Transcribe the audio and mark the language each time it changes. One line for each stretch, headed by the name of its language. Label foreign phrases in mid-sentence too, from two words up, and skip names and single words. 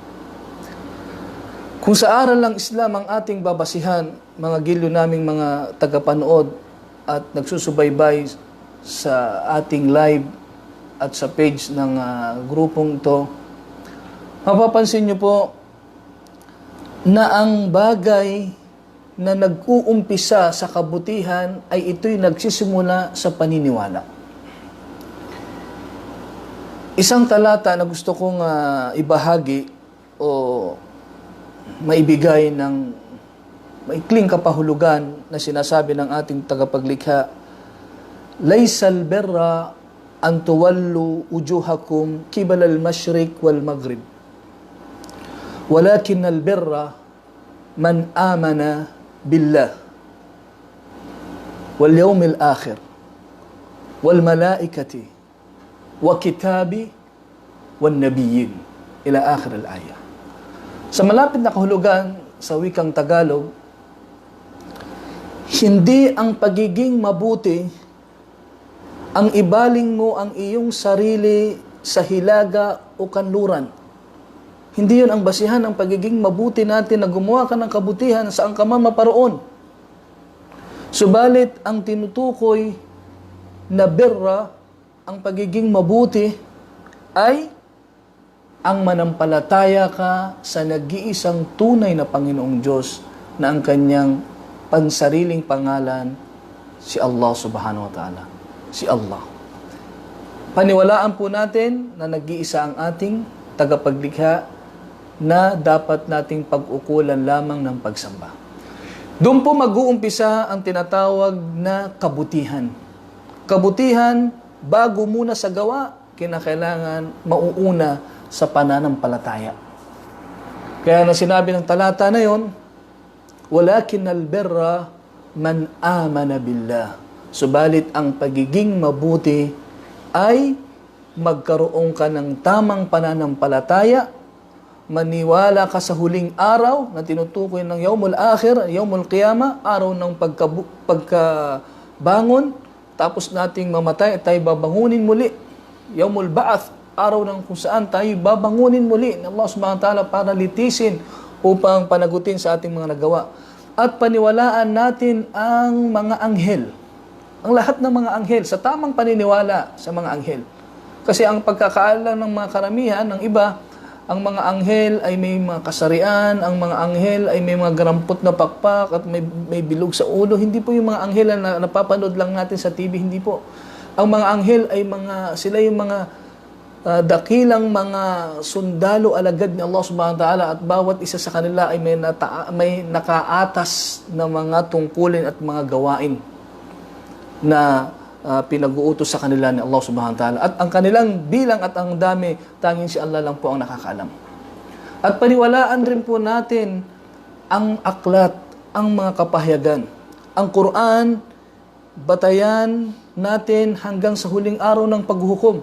Filipino: Kung sa aral ng Islam ang ating babasihan, mga gilyo naming mga tagapanood at nagsusubaybay sa ating live at sa page ng grupong ito, mapapansin nyo po na ang bagay na nag-uumpisa sa kabutihan ay ito'y nagsisimula sa paniniwala. Isang talata na gusto kong ibahagi o maibigay ng maikling kapahulugan na sinasabi ng ating tagapaglikha,
Arabic: ليس البر أن تولوا وجوهكم قبل المشرق والمغرب. ولكن البر من آمن بالله واليوم الآخر والملائكة والكتاب والنبيين إلى آخر الآية.
Filipino: Sa malapit na kahulugan sa wikang Tagalog, hindi ang pagiging mabuti ang ibaling mo ang iyong sarili sa hilaga o kanluran. Hindi yun ang basihan ng pagiging mabuti natin na gumawa ka ng kabutihan saan ka man maparoon. Subalit ang tinutukoy na birra, ang pagiging mabuti, ay ang manampalataya ka sa nag-iisang tunay na Panginoong Diyos na ang kanyang pansariling pangalan, si
Arabic: الله سبحانه وتعالى.
Filipino: Si Allah. Paniwalaan po natin na nag-iisa ang ating tagapaglikha na dapat nating pag-ukulan lamang ng pagsamba. Doon po mag-uumpisa ang tinatawag na kabutihan. Kabutihan, bago muna sa gawa, kinakailangan mauuna sa pananampalataya. Kaya na sinabi ng talata na yon,
Arabic: ولكن البر من آمن بالله.
Filipino: Subalit ang pagiging mabuti ay magkaroon ka ng tamang pananampalataya, maniwala ka sa huling araw na tinutukoy ng
Arabic: يوم الآخر, يوم القيامة,
Filipino: araw ng pagkabangon, tapos nating mamatay at tayo babangunin muli.
Arabic: يوم البعث,
Filipino: araw ng kung saan tayo babangunin muli ng
Arabic: الله سبحانه وتعالى
Filipino: para litisin upang panagutin sa ating mga nagawa. At paniwalaan natin ang mga anghel. Ang lahat ng mga anghel, sa tamang paniniwala sa mga anghel. Kasi ang pagkakaalam ng mga karamihan, ng iba, ang mga anghel ay may mga kasarian, ang mga anghel ay may mga garampot na pakpak at may bilog sa ulo. Hindi po yung mga anghel na napapanood lang natin sa TV, hindi po. Ang mga anghel ay sila yung mga dakilang mga sundalo alagad ni
Arabic: الله سبحانه وتعالى,
Filipino: at bawat isa sa kanila ay may nakaatas na mga tungkulin at mga gawain na pinag-uutos sa kanila ni
Arabic: الله سبحانه وتعالى.
Filipino: At ang kanilang bilang at ang dami, tanging si Allah lang po ang nakakaalam. At paniwalaan rin po natin ang aklat, ang mga kapahayagan. Ang Quran, batayan natin hanggang sa huling araw ng paghuhukom.